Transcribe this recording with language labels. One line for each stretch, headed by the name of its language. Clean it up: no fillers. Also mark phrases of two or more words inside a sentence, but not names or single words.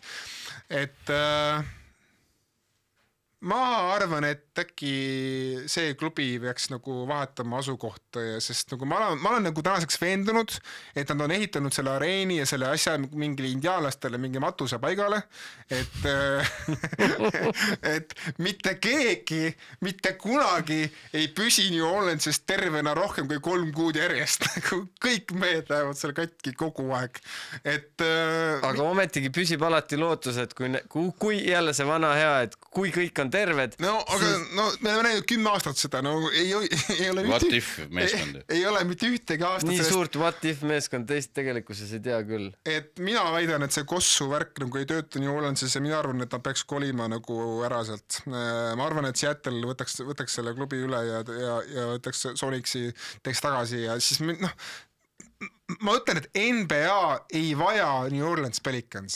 Estonian: Et ma arvan, et äkki see klubi peaks nagu vahetama asukohta, sest nagu ma olen nagu tänaseks veendunud, et nad on ehitanud selle areeni ja selle asja mingile indiaalastele mingi matuse paigale, et mitte keegi, mitte kunagi ei püsi New Orleansis tervena rohkem kui 3 kuud järjest. Kõik mehed lähevad seal katki kogu aeg. Aga ometigi püsib alati lootus, et kui jälle see vana hea, et kui kõik on on terved. No, aga me oleme näinud 10 aastat seda, ei ole
English: what if meeskond.
Estonian: Ei ole mitte ühtegi aastat. Nii suurt
English: what if
Estonian: meeskond teist tegelikkuses ei tea küll. Et mina väidan, et see Kossu värk nagu ei tööta New Orleansis ja mina arvan, et ta peaks kolima nagu ära sealt. Ma arvan, et Seattle võtaks selle klubi üle ja võtaks Sonicsi teeks tagasi ja siis ma ütlen, et NBA ei vaja New Orleans Pelicansi.